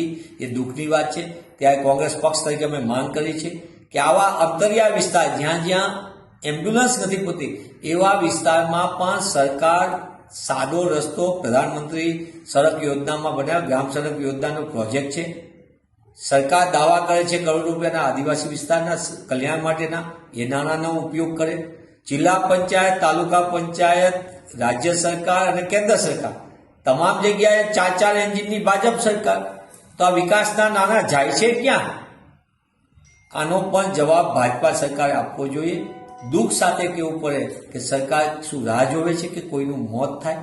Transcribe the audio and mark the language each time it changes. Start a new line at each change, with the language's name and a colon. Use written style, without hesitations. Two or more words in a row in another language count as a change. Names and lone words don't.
Gujarati: એ દુઃખની વાત છે। ત્યારે કોંગ્રેસ પક્ષ તરીકે અમે માંગ કરી છે કે આવા અંતરિયા વિસ્તાર જ્યાં જ્યાં એમ્બ્યુલન્સ
Hindi: नहीं पहुंचती
Gujarati: એવા વિસ્તાર માં પણ સરકાર સાદો રસ્તો પ્રધાનમંત્રી સડક યોજના માં બનાવ્યો, ગ્રામ સડક યોજના
Hindi: प्रोजेक्ट है।
Gujarati: સરકાર દાવા કરે છે કરોડ રૂપિયાના આદિવાસી વિસ્તારના કલ્યાણ માટેના, એ નાણાંનો ઉપયોગ કરે। જિલ્લા પંચાયત, તાલુકા પંચાયત, રાજ્ય સરકાર અને કેન્દ્ર સરકાર તમામ જગ્યાએ 4 એન્જિનની ભાજપ સરકાર, તો આ વિકાસના નાના જાય છે ક્યાં? આનો પણ જવાબ ભાજપા સરકારે આપવો જોઈએ. દુઃખ સાથે કહેવું પડે કે સરકાર શું રાહ જોવે છે કે કોઈનું મોત થાય?